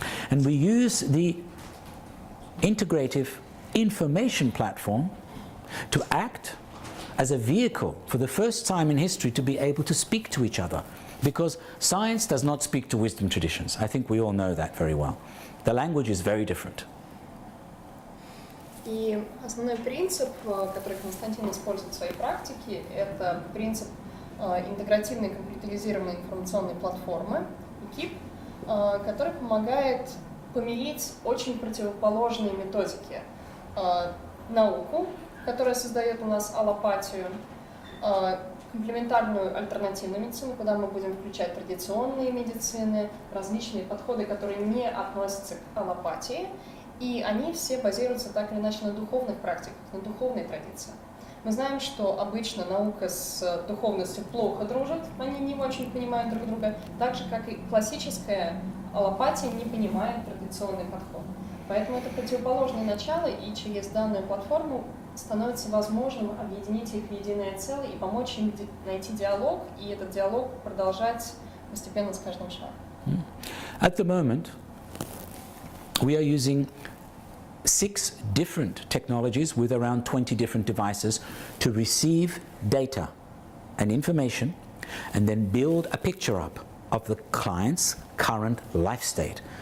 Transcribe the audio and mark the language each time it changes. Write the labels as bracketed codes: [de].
[en] And we use the integrative information platform to act as a vehicle for the first time in history to be able to speak to each other. Because science does not speak to wisdom traditions. I think we all know that very well. The language is very different. [ru] И основной принцип, который Константин использует в своей практике, это принцип интегративной компьютеризированной информационной платформы, ИКИП, который помогает помирить очень противоположные методики. Науку, которая создает у нас аллопатию, комплементарную альтернативную медицину, куда мы будем включать традиционные медицины, различные подходы, которые не относятся к аллопатии, и они все базируются так или иначе на духовных практиках, на духовной традиции. Мы знаем, что обычно наука с духовностью плохо дружит, они не очень понимают друг друга, так же, как и классическая аллопатия не понимает традиционный подход. Поэтому это противоположные начала, и через данную платформу становится возможным объединить их в единое целое и помочь им найти диалог, и этот диалог продолжать постепенно с каждым шагом. [en] At the moment, we are using 6 different technologies with around 20 different devices to receive data and information and then build a picture up of the client's current life state.